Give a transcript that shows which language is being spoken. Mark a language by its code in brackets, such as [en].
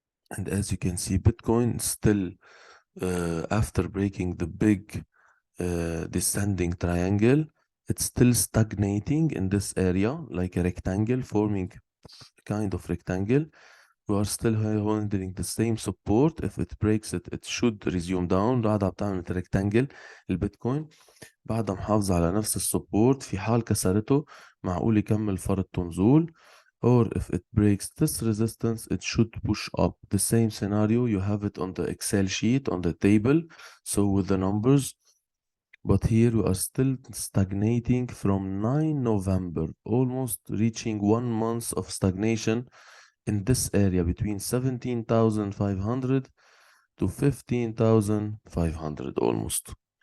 [en] And as you can see, Bitcoin still, after breaking the big descending triangle, it's still stagnating in this area, like a rectangle, forming kind of rectangle. We are still holding the same support. If it breaks it, it should resume down. [ar] بعدها بتعمل rectangle البيتكوين. بعدها محافظة على نفس السبورت. في حال كسرته معقول يكمل فرض نزول. [en] Or if it breaks this resistance, it should push up. The same scenario, you have it on the Excel sheet, on the table, so with the numbers. But here we are still stagnating from 9 November, almost reaching 1 month of stagnation in this area between 17,500 to 15,500 almost.